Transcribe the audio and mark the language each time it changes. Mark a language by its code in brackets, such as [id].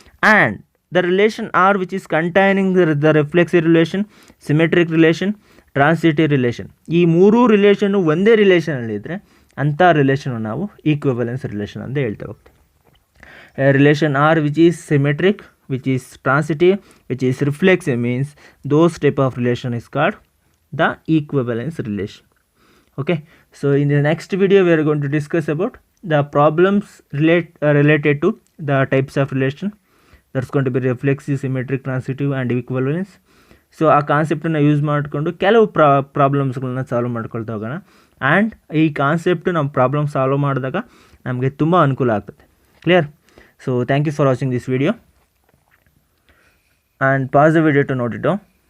[en] and the relation R which is containing the reflexive relation, symmetric relation, transitive relation, [kn] ಈ ಮೂರೂ relation ಒಂದೇ ರಿಲೇಷನಲ್ಲಿದ್ದರೆ ಅಂಥ relation ನಾವು equivalence relation ಅಂತ ಹೇಳ್ತಾ ಹೋಗ್ತೀವಿ. [en] Relation R which is symmetric, which is transitive, which is reflexive means those type of relation is called the equivalence relation. Okay, so in the next video we are going to discuss about the problems related to the types of relation. That's going to be reflexive, symmetric, transitive and equivalence. [kn] So ಆ ಕಾನ್ಸೆಪ್ಟನ್ನು use ಮಾಡಿಕೊಂಡು ಕೆಲವು ಪ್ರಾಬ್ಲಮ್ಸ್ಗಳನ್ನ solve ಮಾಡ್ಕೊಳ್ತಾ ಹೋಗೋಣ. And ಈ concept ನಮ್ಮ problem solve ಮಾಡಿದಾಗ ನಮಗೆ ತುಂಬ ಅನುಕೂಲ ಆಗ್ತದೆ. Clear? [en] So thank you for watching this video and pass the video to note it down.